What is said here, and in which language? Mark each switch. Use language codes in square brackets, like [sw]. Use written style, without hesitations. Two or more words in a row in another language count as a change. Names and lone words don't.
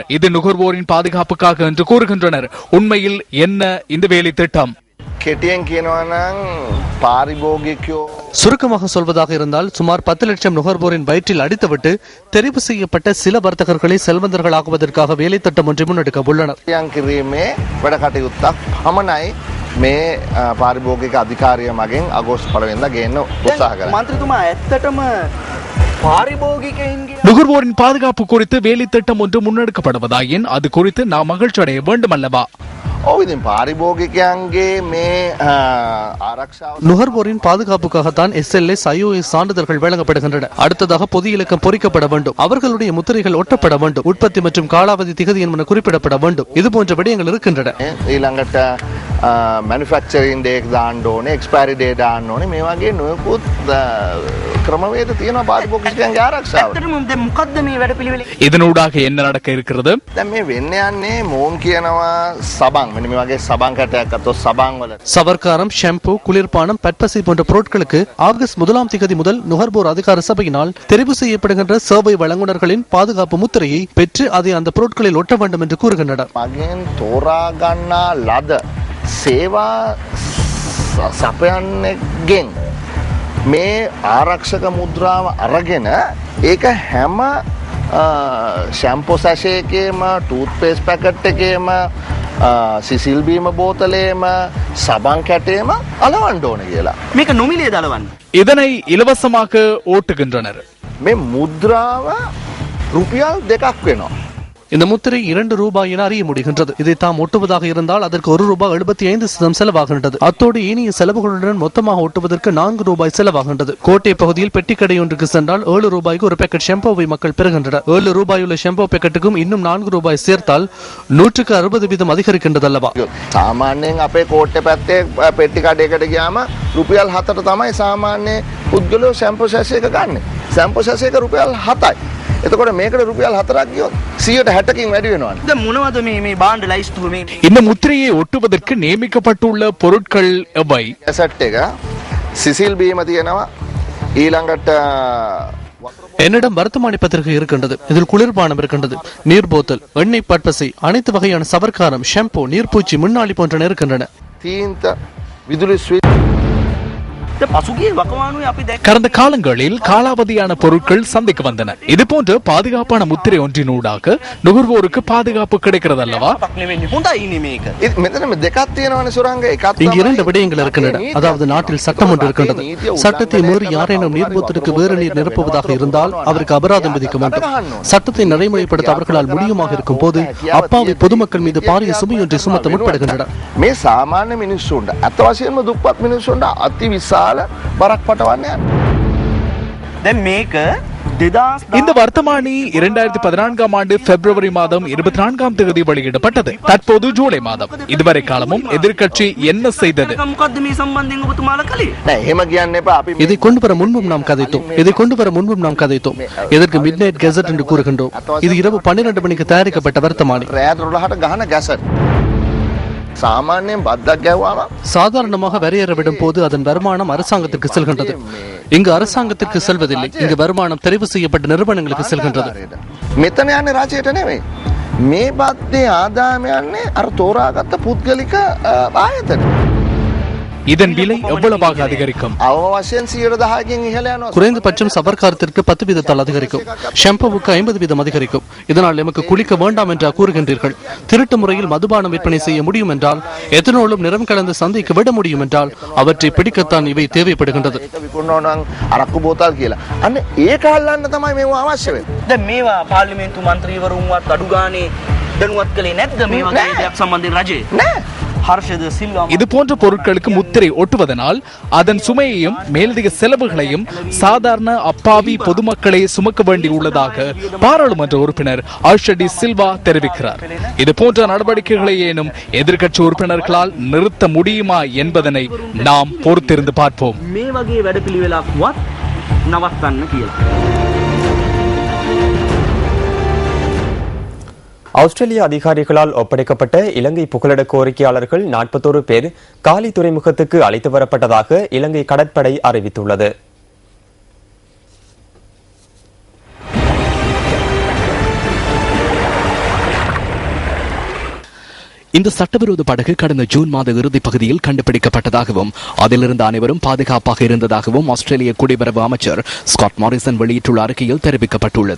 [ta] இது நுகர்வோரின் பாதுகாப்புக்காக என்று கூறுகின்றனர். உண்மையில் என்ன இந்த வேலை திட்டம்? சுருக்கமாக சொல்வதாக இருந்தால் சுமார் 10 லட்சம் நுகர்வோரின் வயிற்றில் அடித்துவிட்டு தெரிவு செய்யப்பட்ட சில வர்த்தகர்களை செல்வந்தர்கள் ஆகுவதற்காக வேலை திட்டம் ஒன்றை முன்னெடுக்க உள்ளனர். [si] මේ පාරිභෝගික අධිකාරිය මගෙන් අගෝස්තු 1 වෙනිදා ගේන්න උත්සාහ කරා. මන්ත්‍රීතුමා ඇත්තටම පාරිභෝගිකයින්ගේ [ta] நுகர்வோரின் பாதுகாப்பு குறித்து வேலை திட்டம் ஒன்று முன்னெடுக்கப்படுவதாயின் அது குறித்து நாம் மகிழ்ச்சி அடைய வேண்டும் அல்லவா? நுகர்வோரின் பாதுகாப்புக்காகத்தான் SLS IOS சான்றிதழ்கள் வழங்கப்படுகின்றன. அடுத்ததாக பொது இலக்கம் பொறிக்கப்பட வேண்டும். அவர்களுடைய முத்திரைகள் ஒட்டப்பட வேண்டும். உற்பத்தி மற்றும் காலாவதி திகதி என்பன குறிப்பிடப்பட வேண்டும். இது போன்ற விடயங்கள் இருக்கின்றன. [en] manufacturing date [si] දාන්න ඕනේ, [en] expiry date [si] දාන්න ඕනේ. මේ වගේ නොයෙකුත් ක්‍රමවේද තියෙනවා පාරිභෝගිකයන්ගේ ආරක්ෂාවට. දැන් මොකද්ද මේ වැඩපිළිවෙල? [ta] இதனூடாக என்ன நடக்க இருக்கிறது? [si] දැන් මේ වෙන්න යන්නේ මෝන් කියනවා සබන්. මෙන්න මේ වගේ සබන් කැටයක් අතොත් සබන් වල [ta] சவர்க்காரம், ஷாம்பு, குளிர்பானம், பட்பசை போன்ற பொருட்களுக்கு ஆகஸ்ட் 1ஆம் தேதி முதல் நுகர்வோர் அதிகார சபையினால் தெரிவு செய்யப்படுகின்ற சேவை வழங்குனர்களின் பாதுகாப்பு முத்திரையை பெற்று அதை அந்த பொருட்களில் ஒட்ட வேண்டும் என்று கூறுகின்றனர். [si] මගෙන් තෝරා ගන්නා ලද සේවා සපයන්නෙක්ගෙන් මේ ආරක්ෂක මුද්‍රාව අරගෙන ඒක හැම [en] shampoo sachet [si] එකේම [en] tooth paste packet [si] එකේම සිසිල් බීම බෝතලේම සබන් කැටේම අලවන්න ඕන කියලා. මේක නොමිලේ දලවන්න. [ta] இதனை இலவசமாக ஓட்டுகின்றனர். [si] මේ මුද්‍රාව රුපියල් 2ක් වෙනවා. [ta] இந்த முத்திரை 2 ரூபாய் என அறிய முடிகின்றது. இதை தாம் ஒட்டுவதாக இருந்தால் அதற்கு ₹1.75 செலவாகின்றது. அத்தோடு ஏனைய செலவுகளுடன் மொத்தமாக ஒட்டுவதற்கு ₹4 செலவாகின்றது. கோட்டை பகுதியில் பெட்டிக்கடை ஒன்றுக்கு சென்றால் ₹7 ஒரு பேக்கெட் ஷெம்போவை மக்கள் பெறுகின்றனர். ₹7 உள்ள ஷெம்போ பேக்கெட்டுக்கும் இன்னும் ₹4 சேர்த்தால் 160% அதிகரிக்கின்றது அல்லவா? [si] සාමාන්‍යයෙන් අපේ කෝට්ටේ පැත්තේ පෙට්ටි කඩේකට ගියාම රුපියල් 7ට තමයි සාමාන්‍ය පුද්ගලයෝ [en] shampoo sachet [si] එක ගන්න. [en] shampoo sachet [si] එක රුපියල් 7යි. එතකොට මේකට රුපියල් 4ක් ගියොත් 160කින් වැඩි වෙනවා. දැන් මොනවද මේ බාණ්ඩ ලයිස්තුව මේ? [ta] இந்த முத்திரையை ஒட்டுவதற்கு நியமிக்கப்பட்டுள்ள பொருட்கள் எவை? [si] ඇසට් එක සිසිල් බීම තියෙනවා ඊළඟට [ta] என்னிடம் வர்த்தமானி பத்திரிகை இருக்கின்றது. இதில் குளிர்பானம் இருக்கின்றது, நீர் போத்தல், எண்ணெய் பட்பசை, அனைத்து வகையான சவர்க்காரம், ஷாம்பு, நீர்ப்பூச்சி, முன்னாளி போன்றன இருக்கின்றன. [si] තීන්ත විදුලි ස්විච් පසුගිය වකවානුවේ අපි දැක්ක [ta] கடந்த காலங்களில் காலாவதியான பொருட்கள் சந்தைக்கு வந்தன. இதுபோன்ற பாதுகாப்பான முத்திரை ஒன்றினூடாக நுகர்வோருக்கு பாதுகாப்பு கிடைக்கிறது அல்லவா? [si] හොඳයි නේ මේක. මෙතන දෙකක් තියෙනවනේ සුරංග. එකක් [ta] இங்கு 2 விடயங்கள் இருக்கின்றன. அதாவது நாட்டில் சட்டம் ஒன்று இருக்கின்றது. சட்டத்தை மீறி யாரேனும் நீர் போத்தலுக்கு வேறு நீர் நிரப்புவதாக இருந்தால் அவருக்கு அபராதம் விதிக்க வேண்டும். சட்டத்தை நடைமுறைப்படுத்த அவர்களால் முடியுமாக இருக்கும் போது அப்பாவி பொதுமக்கள் மீது பாரிய சுமையொன்றை சுமத்த முற்படுகின்றனர். [si] මේ සාමාන්‍ය මිනිස්සුන්ට අත වශයෙන්ම දුප්පත් මිනිස්සුන්ට අති විශාල බරක් පටවන්නේ. දැන් මේක [ta] இந்த வர்த்தமானி 2014ஆம் ஆண்டு பிப்ரவரி மாதம் 24ஆம் தேதி வெளியிடப்பட்டது. தற்போது ஜூலை மாதம். இதுவரை காலமும் எதிர்க்கட்சி என்ன செய்தது? [si] මොකද්ද මේ සම්බන්ධයෙන් ඔබතුමාලා කළේ? නෑ එහෙම කියන්න එපා. අපි [ta] இதை கொண்டு வர முன்பும் நாம் கதைத்தோம். இதற்கு [en] mid night gazette [ta] என்று கூறுகின்றோம். இது இரவு 12 மணிக்கு தயாரிக்கப்பட்ட வர்த்தமானி. [si] රෑත් 12ට ගහන ගැසට්. சாமானியம் பத்தக் கேவாமா [ta] சாதாரணமாக வரையற விடும் போது அதன் வருமானம் அரசாங்கத்திற்கு செல்கின்றது. இங்கு அரசாங்கத்திற்கு செல்வதில்லை. இங்கு வருமானம் தெரிவு செய்யப்பட்ட நிறுவனங்களுக்கு செல்கின்றது. [si] මෙතන යන්නේ රජයට නෙවෙයි. මේ බද්දේ ආදායම යන්නේ අර තෝරාගත්ත පුද්ගලික ආයතන. [ta] இதன் விலை எவ்வளவாக அதிகரிக்கும்? [si] අවවශයෙන් 110කින් ඉහළ යනවා. [ta] குறைந்தபட்சம் சவர்க்காரத்திற்கு 10% அதிகரிக்கும். ஷாம்புவுக்கு 50% அதிகரிக்கும். இதனால் எமக்கு குளிக்க வேண்டாம் என்று கூறுகின்றீர்கள். திருட்டு முறையில் மதுபானம் விற்பனை செய்ய முடியும் என்றால், எத்தனோலும் நிறம் கலந்து சந்தைக்கு விட முடியும் என்றால், அவற்றை பிடிக்கத்தான் இவை தேவைப்படுகின்றது. [si] අරක්කු බෝතල් කියලා. අන්න ඒක අල්ලන්න තමයි මේව අවශ්‍ය වෙන්නේ. දැන් මේවා පාර්ලිමේන්තු මන්ත්‍රීවරුන්වත් අඩු ගානේ දැනුවත් කළේ නැද්ද මේ වගේ දෙයක් සම්බන්ධයෙන් රජේ? නෑ. [ta] இது போன்ற பொருட்களுக்கு முத்திரை ஒட்டுவதனால் அதன் சுமையையும் மேலதிக செலவுகளையும் சாதாரண அப்பாவி பொதுமக்களை சுமக்க வேண்டியுள்ளதாக பாராளுமன்ற உறுப்பினர் ஆஷடி சில்வா தெரிவிக்கிறார். இது போன்ற நடவடிக்கைகளை ஏனும் எதிர்க்கட்சி உறுப்பினர்களால் நிறுத்த முடியுமா என்பதனை நாம் பொறுத்திருந்து பார்ப்போம். [si] මේ වගේ වැඩපිළිවෙලක්වත් නවත්තන්න කියලා. [ta] ஆஸ்திரேலிய அதிகாரிகளால் ஒப்படைக்கப்பட்ட இலங்கை புகலிட கோரிக்கையாளர்கள் 41 பேர் காலி துறைமுகத்துக்கு அழைத்து வரப்பட்டதாக இலங்கை கடற்படை அறிவித்துள்ளது. இந்த சட்டவிரோத படகு கடந்த ஜூன் மாத இறுதி பகுதியில் கண்டுபிடிக்கப்பட்டதாகவும் அதிலிருந்து அனைவரும் பாதுகாப்பாக இருந்ததாகவும் ஆஸ்திரேலிய குடிவரவு அமைச்சர் ஸ்காட் மாரிசன் வெளியிட்டுள்ள அறிக்கையில் தெரிவிக்கப்பட்டுள்ளது.